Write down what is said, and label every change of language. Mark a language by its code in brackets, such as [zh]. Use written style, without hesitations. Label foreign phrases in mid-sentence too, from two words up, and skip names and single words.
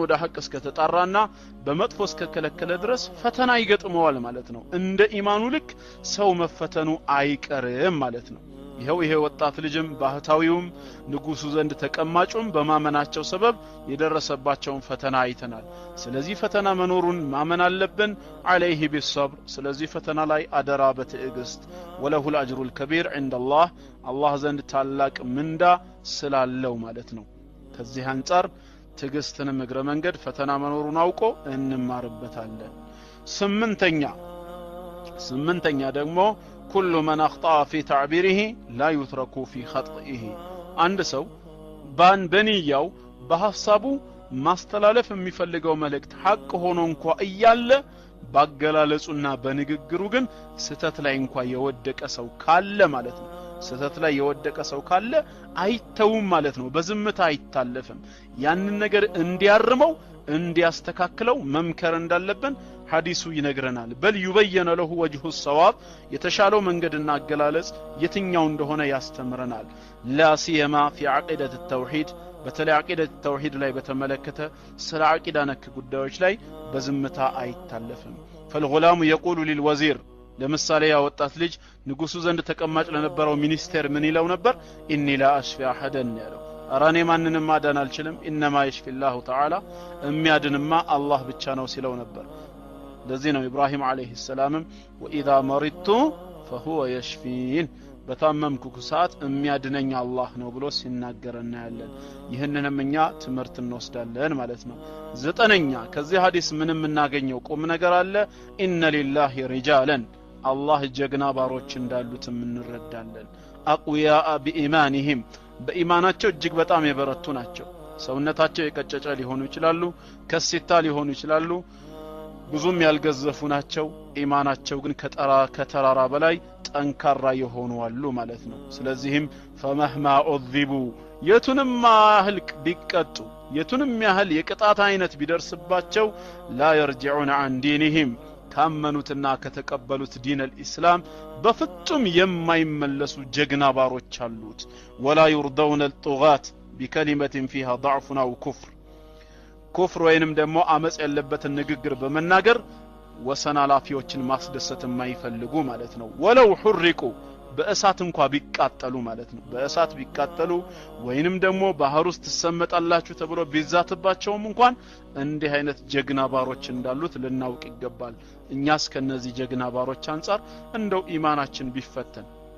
[am] ወደ ሐቅ እስከተጣራና በመጥፎ እስከከለከለ ድረስ ፈተና ይገጥመዋል ማለት ነው። እንደ ኢማኑ ልክ ሰው መፈተኑ አይቀርም ማለት ነው። ይሄ ወጣት ልጅም ባህታዊውም ንጉሱ ዘንድ ተቀማጩም በማመናቸው ሰበብ የደረሰባቸውን ፈተና አይተናል። ስለዚህ ፈተና መኖሩን ማመን አለብን። [ar] عليه بالصبر [am] ስለዚህ ፈተና ላይ አደራ በትዕግስት [ar] وله الأجر الكبير عند الله [am] አላህ ዘንድ ታላቅ ምንዳ ስላለው ማለት ነው። ከዚህ አንፃር ትዕግስትንም እግረ መንገድ ፈተና መኖሩን አውቆ እንማርበታለን። ስምንተኛ ደግሞ [ar] كل من اخطأ في تعبيره لا يترك في خطئه [am] አንድ ሰው በንያው በሐሳቡ ማስተላለፍ የሚፈልገው መልእክት ሐቅ ሆኖ እንኳን እያለ ባገላለጹና በንግግሩ ግን ስተት ላይ እንኳን የወደቀ ሰው ካለ ማለት ነው ስተት ላይ የወደቀ ሰው ካለ አይተውም ማለት ነው። በዝምታ አይታለፍም። ያንን ነገር እንዲያርመው እንዲያስተካክለው መምከር እንዳለብን ሐዲሱ ይነግረናል። [ar] بل يبين له وجه الصواب [am] የተሻለው መንገድና አገላለጽ የትኛው እንደሆነ ያስተምረናል። [ar] لا سيما في عقيدة التوحيد [am] በተለይ [ar] عقيدة التوحيد [am] ላይ በተመለከተ ስለ አቂዳ ነክ ጉዳዮች ላይ በዝምታ አይታለፍም። [ar] فالغلام يقول للوزير [am] ለምሳሌ ያ ወጣት ልጅ ንጉሱ ዘንድ ተቀማጭ ለነበረው ሚኒስቴር ምን ይለው ነበር? [ar] إني لا أشفي أحدا [am] ያለው አራኔ ማንንም ማዳን አልችልም። [ar] إنما يشفي الله تعالى [am] የሚያድንማ አላህ ብቻ ነው ሲለው ነበር። ለዚህ ነው ኢብራሂም አለይሂ ሰላም [ar] وإذا مرضت فهو يشفين [am] በታመምኩ ሰዓት የሚያድነኝ አላህ ነው ብሎ ሲናገርና ያለን ይህንንም እኛ ትምህርት እንወስዳለን ማለት ነው። ዘጠነኛ ከዚህ ሐዲስ ምንም እናገኘው ቁም ነገር አለ። [ar] إن لله رجالا [am] አላህ ጀግና ባሮች እንዳሉት እንረዳለን። አቅዊያ በኢማንህም በኢማናቸው እጅግ በጣም የበረቱ ናቸው። ሰውነታቸው የቀጨጨ ሊሆኑ ይችላሉ፣ ከሲታ ሊሆኑ ይችላሉ፣ ብዙም ያልገዘፉ ናቸው። ኢማናቸው ግን ከተራራ በላይ ጠንካራ የሆኑ አሉ ማለት ነው። ስለዚህም [ar] فمهما عذبوا [am] የቱንም ያህል ቢቀጡ የቱንም ያህል የቅጣት አይነት ቢደርስባቸው [ar] لا يرجعون عن دينهم [am] ካመኑትና ከተቀበሉት [ar] دين الإسلام [am] በፍጹም የማይመለሱ ጀግና ባሮች አሉት። [ar] ولا يرضون الطغاة بكلمة فيها ضعف أو [am] كفر ወይንም ደግሞ አመጽ ያለበትን ንግግር በመናገር ወሰና ላፊዎችን ማስደሰት የማይፈልጉ ማለት ነው። [ar] ولو حرقوا [am] በእሳት እንኳን ቢቃጠሉ ማለት ነው። በእሳት ቢቃጠሉ ወይንም ደግሞ ባህር ውስጥ ተሰመጣላችሁ ተብሎ ቢዛትባቸውም እንኳን እንዲህ አይነት ጀግና ባሮች እንዳሉት ልናውቅ ይገባል። እኛስ ከነዚህ ጀግና ባሮች አንፃር እንደው ኢማናችን ቢፈተን